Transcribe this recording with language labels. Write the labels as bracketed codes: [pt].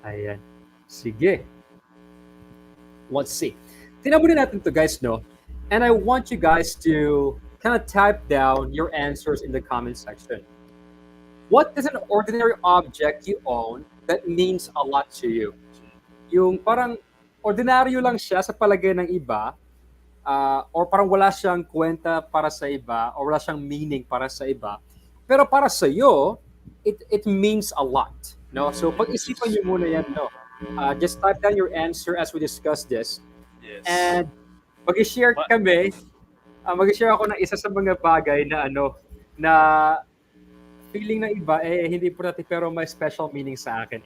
[tl] Ayan. Sige. [en] Let's see. [tl] Tingnan muna natin to, guys, no? [en] And I want you guys to kind of type down your answers in the comment section. What is an ordinary object you own that means a lot to you? [tl] Yung parang ordinaryo lang siya sa palagay ng iba, or parang wala siyang kwenta para sa iba, or wala siyang meaning para sa iba. Pero para sa iyo, [en] it means a lot. [tl] No? So pag-isipan niyo muna yan, no? [en] Just type down your answer as we discuss this. Yes. [tl] And mag-share kami, mag-share ako ng isa sa mga bagay na na feeling ng iba, hindi importante pero may special meaning sa akin.